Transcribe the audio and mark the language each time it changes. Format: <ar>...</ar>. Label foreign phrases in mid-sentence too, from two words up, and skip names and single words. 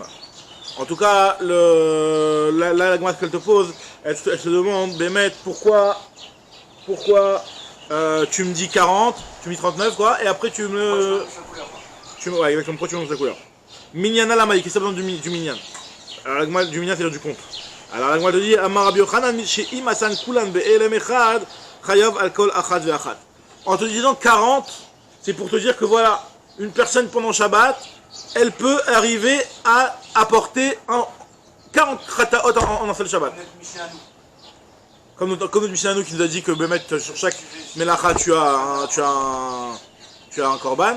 <fr>En tout cas, la Gemara qu'elle te pose, elle se demande, Bémet, pourquoi tu me dis 40, tu me dis 39 quoi, et après tu me... Ouais exactement, pourquoi tu me montres la couleur?</fr> <arc>מניינא למאי,</arc> <fr>qu'est-ce que ça besoin du Minyan? Alors la Gemara du Minyan c'est-à-dire du compte. Alors la Gemara te dit,</fr> <he>אמר רבי יוחנן שאם עשאן כולן בהעלם אחד חייב על כל אחת ואחת.</he> <fr>En te disant 40, c'est pour te dire que voilà, une personne pendant Shabbat, elle peut arriver à apporter 40 khataot en un seul Shabbat. Comme notre Mishnah qui nous a dit que sur chaque melacha tu as un korban.</fr>